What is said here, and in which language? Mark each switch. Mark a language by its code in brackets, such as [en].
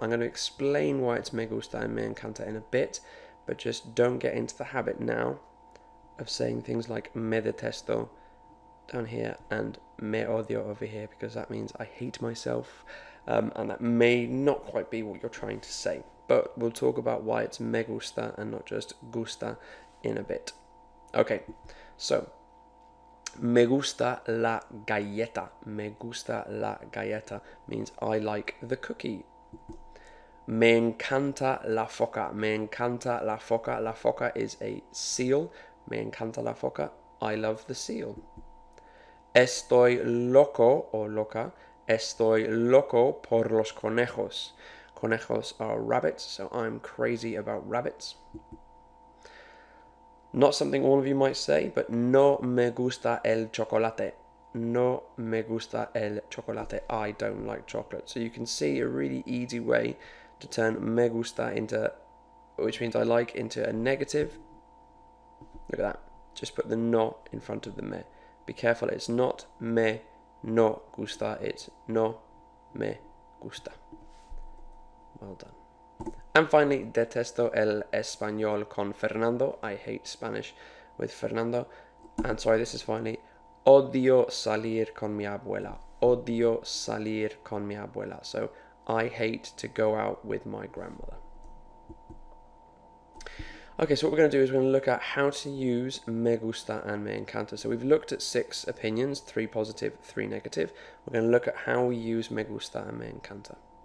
[en] I'm going to explain why it's [es] me gusta [en] and [es] me encanta [en] in a bit, but just don't get into the habit now of saying things like [es] me detesto [en] down here and [es] me odio [en] over here, because that means I hate myself, and that may not quite be what you're trying to say. But we'll talk about why it's [es] me gusta [en] and not just gusta in a bit. Okay, so [es] me gusta la galleta. Me gusta la galleta [en] means I like the cookie. [es] Me encanta la foca. Me encanta la foca. La foca [en] is a seal. [es] Me encanta la foca. [en] I love the seal. [es] Estoy loco [en] or [es] loca. Estoy loco por los conejos. Conejos [en] are rabbits, so I'm crazy about rabbits. Not something all of you might say, but [es] no me gusta el chocolate. No me gusta el chocolate. [en] I don't like chocolate. So you can see a really easy way to turn [es] me gusta [en] into, which means I like, into a negative. Look at that. just put the no in front of the me. Be careful, it's not [es] me no gusta, [en] it's [es] no me gusta. [en] Well done. And finally, [es] detesto el español con Fernando. [en] I hate Spanish with Fernando. And sorry, this is finally, [es] odio salir con mi abuela. Odio salir con mi abuela. [en] So I hate to go out with my grandmother. Okay, so what we're going to do is we're going to look at how to use [es] me gusta [en] and [es] me encanta. [en] So we've looked at 6 opinions, 3 positive, 3 negative. We're going to look at how we use [es] me gusta [en] and [es] me encanta.